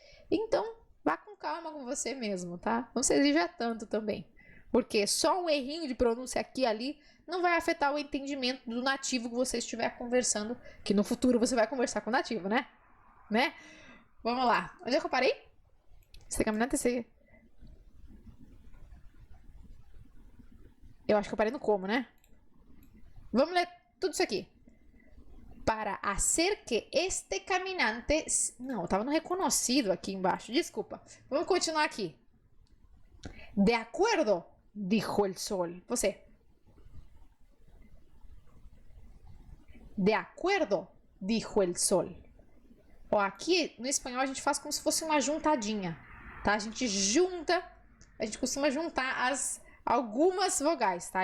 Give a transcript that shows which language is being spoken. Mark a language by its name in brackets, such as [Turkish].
[Portuguese] Então, vá com calma com você mesmo, tá? Não se exija tanto também, porque só um errinho de pronúncia aqui e ali não vai afetar o entendimento do nativo que você estiver conversando, que no futuro você vai conversar com o nativo, né? Vamos lá. Onde é que eu parei? [Spanish] Este caminante se... [Portuguese] Eu acho que eu parei no como, né? Vamos ler tudo isso aqui. [Spanish] Para hacer que este caminante... [Portuguese] Não, eu tava no reconhecido aqui embaixo. Desculpa. Vamos continuar aqui. [Spanish] De acuerdo, dijo el sol. [Portuguese] Você. [Spanish] De acuerdo, dijo el sol. [Portuguese] Ó, aqui no espanhol a gente faz como se fosse uma juntadinha, tá? A gente costuma juntar algumas vogais, tá?